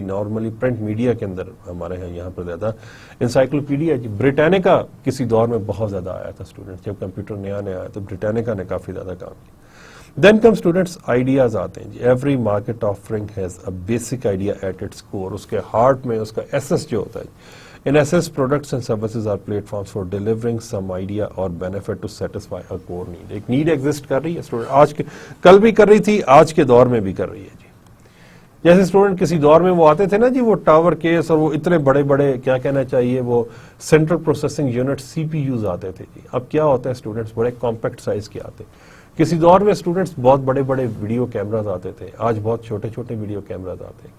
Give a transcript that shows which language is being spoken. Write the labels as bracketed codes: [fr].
[ur] Normally print media کے اندر ہمارے یہاں پر زیادہ انسائکلوپیڈیا جی. بریٹانیکا کسی دور میں بہت زیادہ آیا تھا اسٹوڈنٹس، جب کمپیوٹر نیا آیا تو بریٹانیکا نے کافی زیادہ کام کیا. دین کم اسٹوڈنٹس آئیڈیاز آتے ہیں جی. [en] Every market offering has a basic idea at its core. [ur] اس کے ہارٹ میں اس کا ایسس جو ہوتا ہے [en] In essence, products and services are platforms for delivering some idea or benefit to satisfy a core need. [ur] ایک need exist کر رہی ہے اسٹوڈنٹ، آج کے کل بھی کر رہی تھی، آج کے دور میں بھی کر رہی ہے جی. جیسے اسٹوڈنٹ کسی دور میں وہ آتے تھے نا جی، وہ ٹاور کیس اور وہ اتنے بڑے بڑے کیا کہنا چاہیے وہ سینٹرل پروسیسنگ یونٹ CPU آتے تھے جی. اب کیا ہوتا ہے اسٹوڈنٹس بڑے کمپیکٹ سائز کے آتے. کسی دور میں اسٹوڈنٹس بہت بڑے بڑے ویڈیو کیمراز آتے تھے، آج بہت چھوٹے چھوٹے ویڈیو کیمراز آتے ہیں.